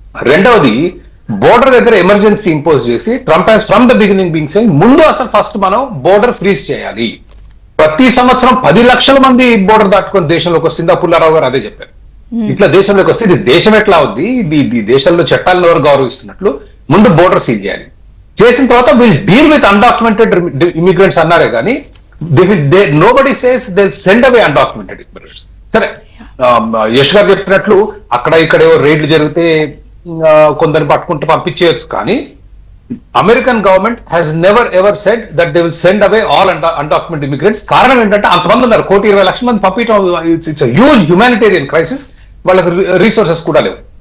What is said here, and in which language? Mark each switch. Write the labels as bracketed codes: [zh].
[te] రెండవది, బోర్డర్ దగ్గర emergency impose చేసి Trump [en] has from the beginning being saying, [te] ముందు అసలు ఫస్ట్ మనం బోర్డర్ ఫ్రీజ్ చేయాలి. ప్రతి సంవత్సరం 10 లక్షల మంది బోర్డర్ దాటుకొని దేశంలోకి వస్తుంది. పుల్లారావు గారు అదే చెప్పారు. ఇట్లా దేశంలోకి వస్తే ఇది దేశం ఎట్లా అవుద్ది, ఇది దేశంలో చట్టాలను ఎవరు గౌరవిస్తున్నట్లు, ముందు బోర్డర్ సీల్ చేయాలి. చేసిన తర్వాత వీళ్ళు [en] deal with undocumented immigrants [te] అన్నారే కానీ [en] nobody says they'll send away undocumented immigrants. [te] సరే, యశ్ గారు చెప్పినట్లు అక్కడ ఇక్కడ రేట్లు జరిగితే కొందరిని పట్టుకుంటూ పంపించేయచ్చు, కానీ American government [en] Has never ever said that they will send away all undocument immigrants. [te] కారణం ఏంటంటే అంతమంది ఉన్నారు, 1,20,00,000 మంది పంపించడం, [en] it's huge humanitarian crisis, [te] వాళ్ళకి రీసోర్సెస్ కూడా లేవు.